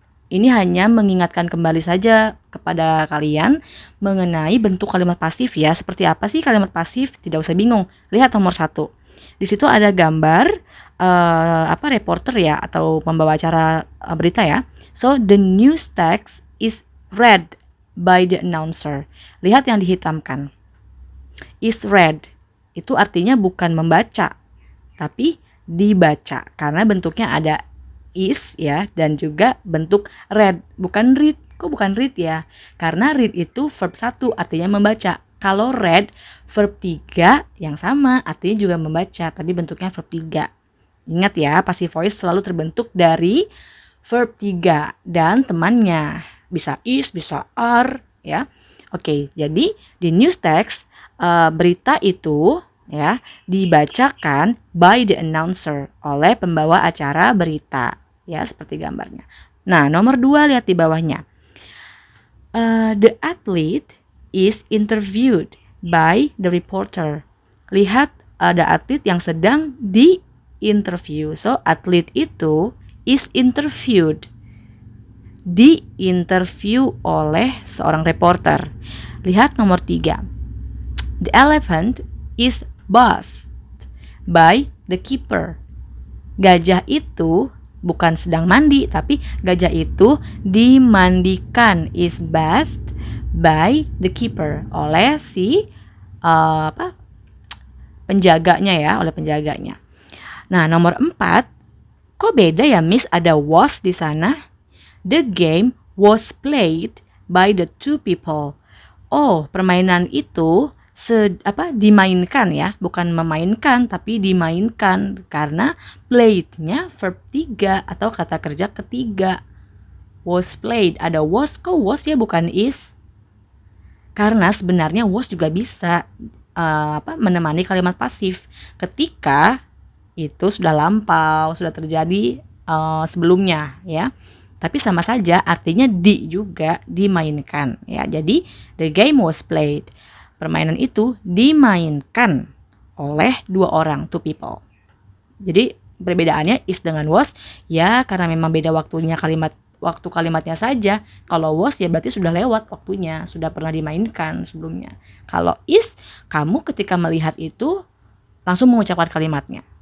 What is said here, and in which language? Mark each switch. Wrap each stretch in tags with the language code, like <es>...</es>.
<id>Ini hanya mengingatkan kembali saja kepada kalian mengenai bentuk kalimat pasif ya. Seperti apa sih kalimat pasif? Tidak usah bingung. Lihat nomor 1. Di situ ada gambar reporter ya atau pembawa acara berita ya.</id> <en>So the news text is read by the announcer.</en> <id>Lihat yang dihitamkan.</id> <en>Is read.</en> <id>Itu artinya bukan membaca, tapi dibaca karena bentuknya ada is ya dan juga bentuk read, bukan read. Kok bukan read ya? Karena read itu verb 1 artinya membaca. Kalau read verb 3 yang sama artinya juga membaca tapi bentuknya verb 3. Ingat ya, passive voice selalu terbentuk dari verb 3 dan temannya. Bisa is, bisa are ya. Oke, jadi di news text berita itu ya dibacakan</id> <en>by the announcer</en> <id>oleh pembawa acara berita ya seperti gambarnya. Nah, nomor 2 lihat di bawahnya.</id> <en>The athlete is interviewed by the reporter.</en> <id>Lihat ada atlet yang sedang di-interview. So, atlet itu</id> <en>is interviewed.</en> <id>Di-interview oleh seorang reporter. Lihat nomor 3.</id> <en>The elephant is bathed by the keeper.</en> <id>Gajah itu bukan sedang mandi, tapi gajah itu dimandikan,</id> <en>is bathed by the keeper,</en> <id>oleh si penjaganya ya, oleh penjaganya. Nah, nomor 4, kok beda ya Miss, ada was di sana?</id> <en>The game was played by the two people.</en> <id>Oh, permainan itu dimainkan ya, bukan memainkan tapi dimainkan karena played-nya verb 3 atau kata kerja ketiga. Was played, ada was, kok was ya bukan is? Karena sebenarnya was juga bisa menemani kalimat pasif ketika itu sudah lampau, sudah terjadi sebelumnya ya. Tapi sama saja artinya juga dimainkan ya.</id> <en>Jadi the game was played.</en> <id>Permainan itu dimainkan oleh 2 orang, 2 people. Jadi perbedaannya is dengan was ya karena memang beda waktunya waktu kalimatnya saja. Kalau was ya berarti sudah lewat waktunya, sudah pernah dimainkan sebelumnya. Kalau is, kamu ketika melihat itu langsung mengucapkan kalimatnya.</id>